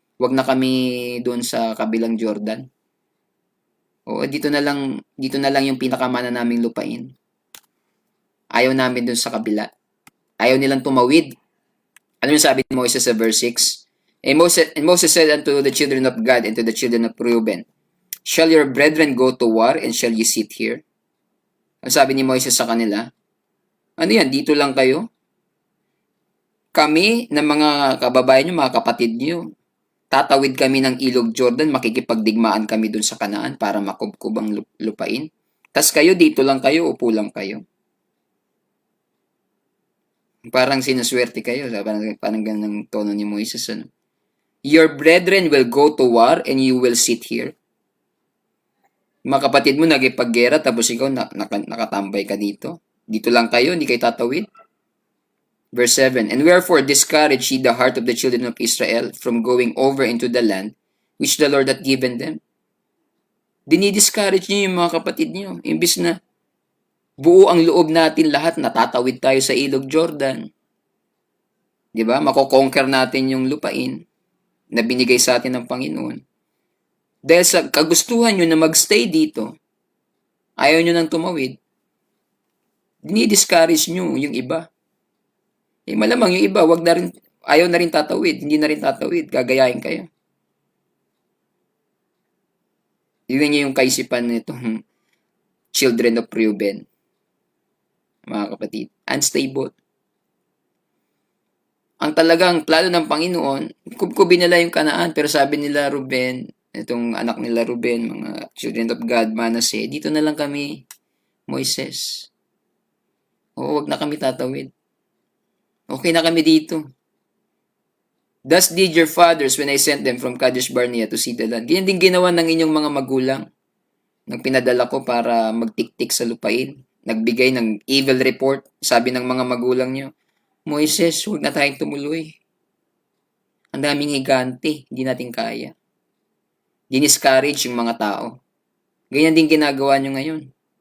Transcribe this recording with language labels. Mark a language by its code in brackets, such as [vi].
[tl] Huwag na kami doon sa kabilang Jordan. O dito na lang yung pinakamana naming lupain. Ayaw namin doon sa kabila. Ayaw nilang tumawid. Ano yung sabi ni Moses sa verse 6? [en] And Moses said unto the children of God and to the children of Reuben, shall your brethren go to war and shall you sit here? [tl] Ang sabi ni Moises sa kanila, ano yan, dito lang kayo? Kami na mga kababayan nyo, mga kapatid nyo, tatawid kami ng Ilog Jordan, makikipagdigmaan kami dun sa Kanaan para makubkub ang lupain. Tas kayo, dito lang kayo, upo lang kayo. Parang sinuswerte kayo, parang ganang tono ni Moises. Ano? [en] Your brethren will go to war and you will sit here. [tl] Mga kapatid mo nagipaggera tapos ikaw nakatambay ka dito. Dito lang kayo, hindi kayo tatawid. [en] Verse 7, and wherefore discourage ye the heart of the children of Israel from going over into the land which the Lord hath given them. [tl] Dinidiscourage niyo yung mga kapatid niyo. Imbis na buo ang loob natin lahat, natatawid tayo sa Ilog Jordan. Di ba? Mako-conquer natin yung lupain na binigay sa atin ng Panginoon. Dahil sa kagustuhan nyo na magstay dito, ayaw nyo nang tumawid, dinidiscourage nyo yung iba. Malamang yung iba, wag na rin, ayaw na rin tatawid, hindi na rin tatawid, gagayahin kayo. Yun niya yung kaisipan nitong children of Reuben, mga kapatid. Unstable. Ang talagang plano ng Panginoon, kubkubin nila yung Kanaan, pero sabi nila Reuben, itong anak nila Reuben, mga children of God, Manasseh, dito na lang kami, Moises. Oo, wag na kami tatawid. Okay na kami dito. [en] Thus did your fathers when I sent them from Kadesh Barnea to see the land. [tl] Ganyan din ginawa ng inyong mga magulang nang pinadala ko para magtiktik sa lupain. Nagbigay ng evil report. Sabi ng mga magulang nyo, Moises, huwag na tayong tumuloy. Ang daming higante, hindi natin kaya. Diniscourage yung mga tao. Ganyan din ginagawa nyo ngayon.